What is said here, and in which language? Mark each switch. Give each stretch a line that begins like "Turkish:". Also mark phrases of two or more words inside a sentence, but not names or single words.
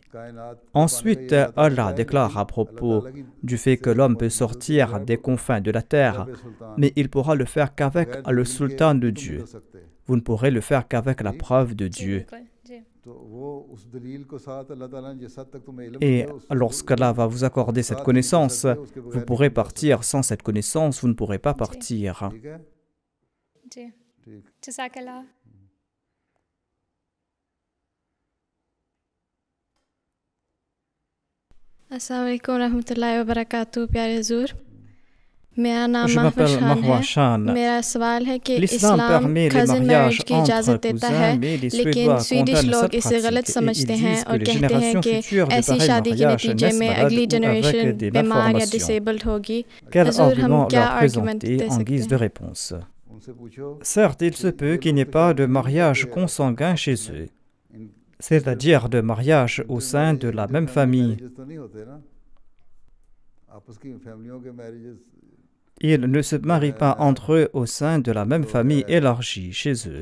French: Ensuite, Allah déclare à propos du fait que l'homme peut sortir des confins de la terre, mais il pourra le faire qu'avec le sultan de Dieu. Vous ne pourrez le faire qu'avec la preuve de Dieu. Et lorsqu'Allah va vous accorder cette connaissance, vous pourrez partir. Sans cette connaissance, vous ne pourrez pas partir.
Arabic: السلام عليكم رحمة الله و بركاته
Hindi: प्यारे हुजूर मेरा नाम
French: Je m'appelle Mahwa Shan.
Hindi: मेरा सवाल है कि
French: L'islam
Hindi: इस्लाम
French: permet les
Hindi: cousin
French: mariages
Hindi: marriage की इजाज़त
French: entre
Hindi: देता है
French: cousins, mais les
Hindi: लेकिन
French: Suédois
Hindi: स्वीडिश
French: condamnent
Hindi: लोग
French: cette
Hindi: इसे गलत
French: pratique et
Hindi: समझते
French: ils
Hindi: हैं
French: disent que
Hindi: और
French: les
Hindi: कहते हैं
French: générations
Hindi: कि
French: futures de
Hindi: ऐसी
French: pareils
Hindi: शादी के
French: mariages
Hindi: नतीजे
French: naissent
Hindi: में
French: malades
Hindi: अगली
French: ou avec
Hindi: जनरेशन
French: des
Hindi: बीमार या
French: malformations.
Hindi: डिसेबल्ड होगी
French: Quel
Hindi: हुजूर हम
French: argument
Hindi: क्या
French: leur
Hindi: आर्गुमेंट
French: présenter
Hindi: दे
French: en
Hindi: सकते
French: guise de
Hindi: हैं
French: réponse? Certes, il se peut qu'il n'y ait pas de mariage consanguin chez eux, c'est-à-dire de mariage au sein de la même famille. Ils ne se marient pas entre eux au sein de la même famille élargie chez eux.